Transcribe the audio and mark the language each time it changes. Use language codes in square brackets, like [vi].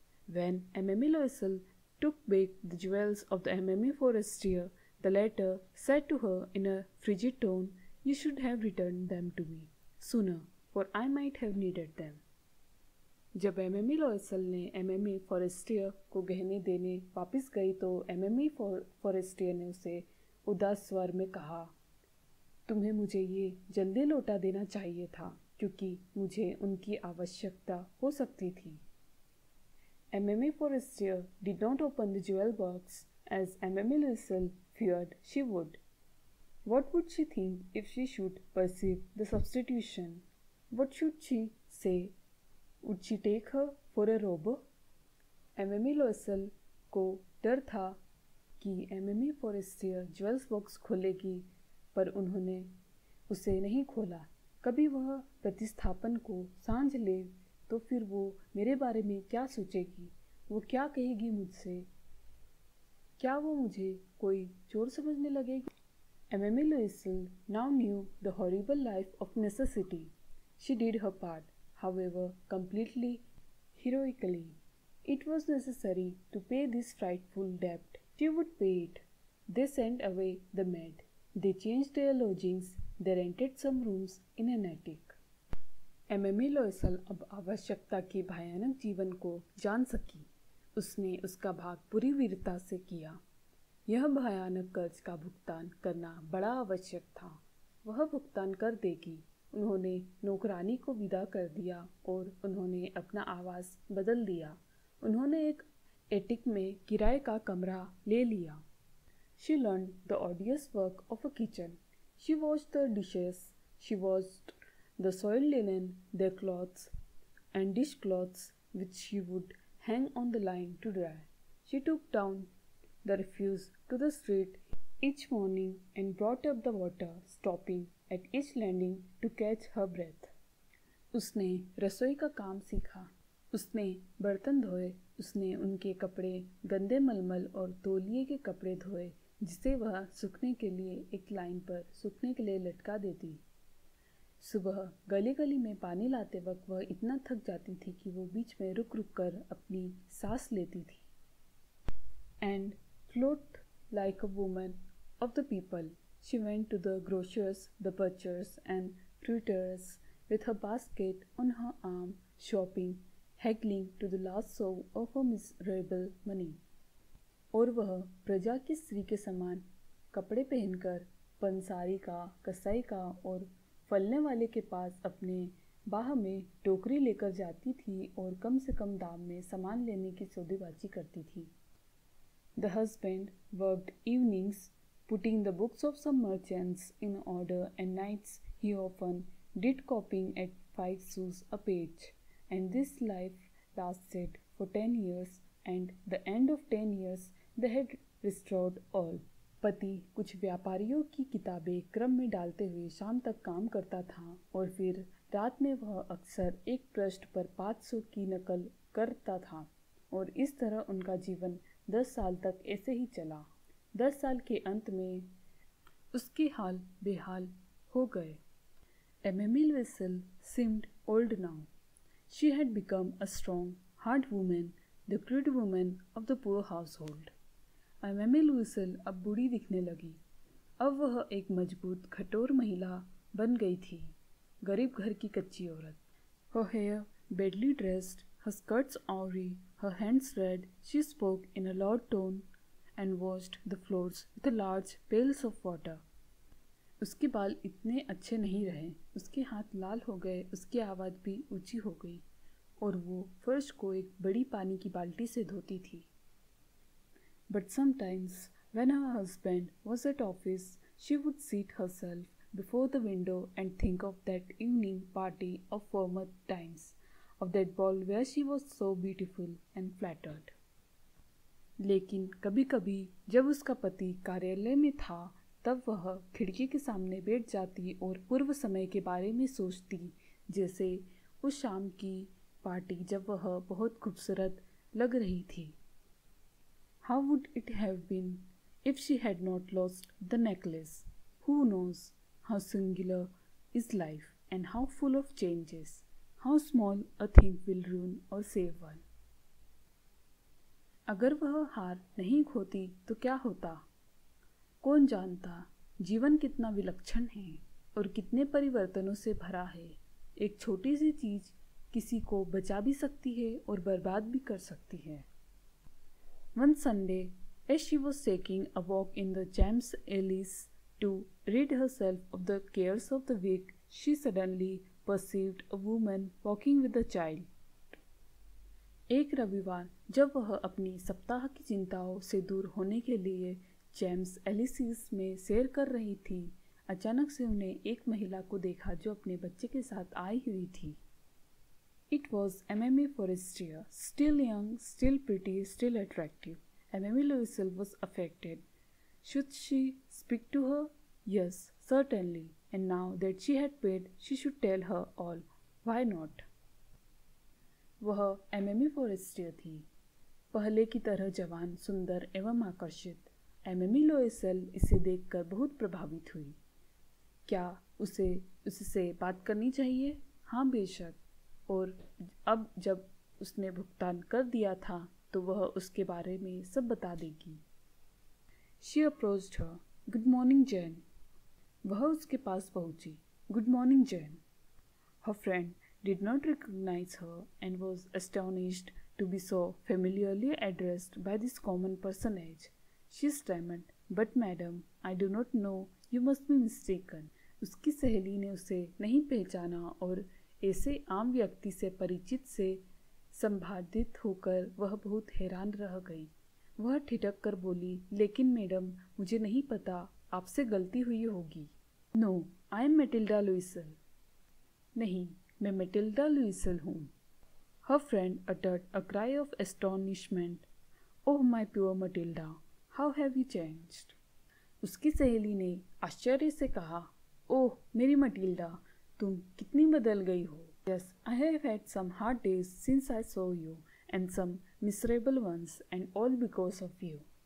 [en] When Mme Loisel took back the jewels of the Mme Forestier, the latter said to her in a frigid tone, "You should have returned them to me sooner, for I might have needed them." [hi] जब Mme Loisel ने Mme Forestier को गहने देने वापस गई तो Mme Forestier ने उसे उदास स्वर में कहा, तुम्हें मुझे ये जल्दी लौटा देना चाहिए था क्योंकि मुझे उनकी आवश्यकता हो सकती थी. [en] Mme Forestier did not open the jewel box as Mme Loisel feared she would. What would she think if she should perceive the substitution? What should she say? Would she take her for a robber? [hi] Mme Loisel को डर था कि Mme Forestier jewels box खोलेगी पर उन्होंने उसे नहीं खोला. कभी वह प्रतिस्थापन को सांझ ले तो फिर वो मेरे बारे में क्या सोचेगी? वो क्या कहेगी मुझसे? क्या वो मुझे कोई चोर समझने लगेगी? [en] Mme Loisel now knew the horrible life of necessity. She did her part, however, completely heroically. It was necessary to pay this frightful debt. She would pay it. They sent away the maid. They changed their lodgings. They rented some rooms in an attic. [hi] एमिमी लोएसल अब आवश्यकता के भयानक जीवन को जान सकी। उसने उसका भाग पूरी वीरता से किया। यह भयानक कर्ज का भुगतान करना बड़ा आवश्यक था। वह भुगतान कर देगी। उन्होंने नौकरानी को विदा कर दिया और उन्होंने अपना आवास बदल दिया। उन्होंने एक एटिक में किराए का कमरा ले लिया। [en] She learned the odious work of a kitchen. She washed the dishes. She washed the soiled linen, their clothes and dishcloths which she would hang on the line to dry. She took down the refuse to the street each morning and brought up the water, stopping at each landing to catch her breath. [hi] उसने रसोई का काम सीखा। उसने बर्तन धोए। उसने उनके कपड़े, गंदे मलमल और तौलिए के कपड़े धोए जिसे वह सूखने के लिए एक लाइन पर सूखने के लिए लटका देती। सुबह गली गली में पानी लाते वक्त वह इतना थक जाती थी कि वो बीच में रुक रुक कर अपनी सांस लेती थी। [en] And clothed like a woman of the people, she went to the grocers, the butchers and fruiterers with her basket on her arm, shopping, haggling to the last sou of her miserable money. [hi] और वह प्रजा की स्त्री के समान कपड़े पहनकर पंसारी का, कसाई का और फलने वाले के पास अपने बाह में टोकरी लेकर जाती थी और कम से कम दाम में सामान लेने की सौदेबाजी करती थी। [en] The husband worked evenings, putting the books of some merchants in order, and nights he often did copying at 5 sous a page. And this life lasted for 10 years, and the end of 10 years they had restored all. [hi] पति कुछ व्यापारियों की किताबें क्रम में डालते हुए शाम तक काम करता था और फिर रात में वह अक्सर एक पृष्ठ पर 500 की नकल करता था और इस तरह उनका जीवन 10 साल तक ऐसे ही चला। 10 साल के अंत में उसके हाल बेहाल हो गए। [en] Emily Wessel seemed old now. She had become a strong, hard woman, the crude woman of the poor household. [hi] Emily Wessel अब बूढ़ी दिखने लगी। अब वह एक मजबूत, कठोर महिला बन गई थी, गरीब घर की कच्ची औरत। [en] Her hair badly dressed, her skirts awry, her hands red, she spoke in a loud tone and washed the floors with large pails of water. [hi] उसके बाल इतने अच्छे नहीं रहे, उसके हाथ लाल हो गए, उसकी आवाज़ भी ऊंची हो गई और वो फर्श को एक बड़ी पानी की बाल्टी से धोती थी। [en] But sometimes, when her husband was at office, she would seat herself before the window and think of that evening party of former times, of that ball where she was so beautiful and flattered. [hi] लेकिन कभी-कभी जब उसका पति कार्यालय में था, तब वह खिड़की के सामने बैठ जाती और पूर्व समय के बारे में सोचती, जैसे उस शाम की पार्टी जब वह बहुत खूबसूरत लग रही थी। [en] How would it have been if she had not lost the necklace? Who knows how singular is life and how full of changes, how small a thing will ruin or save one. [hi] अगर वह हार नहीं खोती तो क्या होता? कौन जानता जीवन कितना विलक्षण है और कितने परिवर्तनों से भरा है। एक छोटी सी चीज किसी को बचा भी सकती है और बर्बाद भी कर सकती है। [en] One Sunday, as she was taking a walk in the Champs-Élysées to rid herself of the cares of the week, she suddenly perceived a woman walking with a child. [hi] एक रविवार जब वह अपनी सप्ताह की चिंताओं से दूर होने के लिए चैम्स एलिसीस में सैर कर रही थी, अचानक से उन्हें एक महिला को देखा जो अपने बच्चे के साथ आई हुई थी। [en] It was Emily Forrester, still young, still pretty, still attractive. Emily Wessel was affected. Should she speak to her? Yes, certainly. And now that she had paid, she should tell her all. Why not? [hi] वह एमिमी forester थी, पहले की तरह जवान, सुंदर एवं आकर्षित। एमिमी लोएसेल इसे देखकर बहुत प्रभावित हुई। क्या उसे उससे बात करनी चाहिए? हाँ, बेशक। और अब जब उसने भुगतान कर दिया था तो वह उसके बारे में सब बता देगी। [en] She approached her. Good morning, Jane. [hi] वह उसके पास पहुंची। [en] Good morning, Jane. Her friend did not recognize her and was astonished to be so familiarly addressed by this common personage. She stammered, "But madam, I do not know. You must be mistaken." [hi] उसकी सहेली ने उसे नहीं पहचाना और ऐसे आम व्यक्ति से परिचित से संबाधित होकर वह बहुत हैरान रह गई। वह ठिठक कर बोली, "लेकिन मैडम, मुझे नहीं पता, आपसे गलती हुई होगी." [en] "No, I am Matilda लुइसल." [hi] नहीं, मैं मैटिल्डा लुइसल हूँ। [en] Her friend uttered a cry of astonishment. "Oh my poor Matilda, how have you changed?" [hi] उसकी सहेली ने आश्चर्य से कहा, "ओह मेरी मटिल्डा, तुम कितनी बदल गई हो." [en] "Yes, I have had some hard days since I saw you, and some miserable ones, and all because of you."